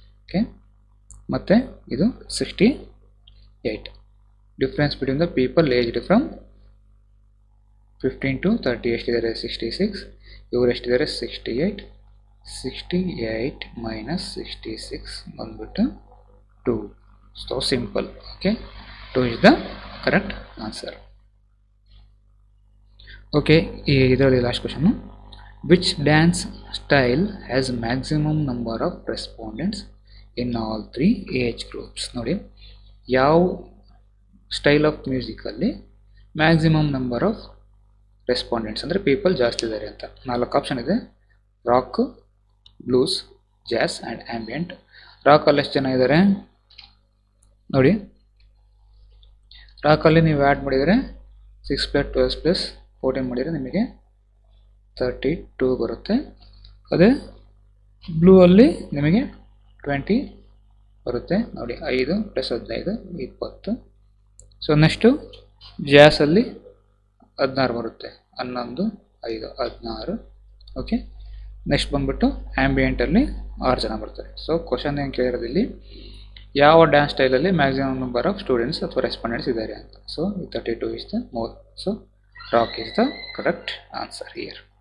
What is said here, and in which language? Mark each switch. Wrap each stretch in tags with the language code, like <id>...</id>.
<kn>Okay, ಮತ್ತು ಇದು 68.</kn> <en>difference between the people aged from 15 to 30</en> <kn>ಎಷ್ಟಿದ್ದಾರೆ 66, ಇವರು ಎಷ್ಟಿದ್ದಾರೆ 68. 68 minus 66 ಬಂದ್ಬಿಟ್ಟು 2.</kn> <en>So simple. Okay, 2 is the correct answer.</en> <kn>Okay, ಇದರಲ್ಲಿ last question.</kn> <en>Which dance style has maximum number of respondents in all 3 age groups?</en> <kn>ನೋಡಿ, ಯಾವ</kn> <en>style of ಮ್ಯೂಸಿಕಲ್ಲಿ maximum number of respondents</en> <kn>ಅಂದರೆ people ಜಾಸ್ತಿ ಇದ್ದಾರೆ ಅಂತ. 4 option ಇದೆ: rock, blouse, ಜಾಸ್ and ambient. ರಾಕಲ್ಲಿ ಎಷ್ಟು ಜನ ಇದ್ದಾರೆ ನೋಡಿ, ರಾಕಲ್ಲಿ ನೀವು ಆ್ಯಡ್ ಮಾಡಿದರೆ 6 + 12 + 14 ಮಾಡಿದರೆ ನಿಮಗೆ 32 ಬರುತ್ತೆ. ಅದೇ ಬ್ಲೂ ಅಲ್ಲಿ ನಿಮಗೆ 20 ಬರುತ್ತೆ ನೋಡಿ, 5 + 15 20. ಸೊ ನೆಕ್ಸ್ಟು ಜಾಸಲ್ಲಿ 16 ಬರುತ್ತೆ, 11 5 16. ಓಕೆ, ನೆಕ್ಸ್ಟ್ ಬಂದ್ಬಿಟ್ಟು ಆ್ಯಂಬಿಯೆಂಟಲ್ಲಿ 6 ಜನ ಬರ್ತಾರೆ. ಸೊ ಕ್ವಶನ್ ಏನು ಕೇಳಿರೋದು ಇಲ್ಲಿ, ಯಾವ ಡ್ಯಾನ್ಸ್ ಸ್ಟೈಲಲ್ಲಿ</kn> <en>maximum number of students</en> <kn>ಅಥವಾ ರೆಸ್ಪಾಂಡೆಂಟ್ಸ್ ಇದ್ದಾರೆ ಅಂತ.</kn> <en>So 32 is the more. So rock is the correct answer here.</en>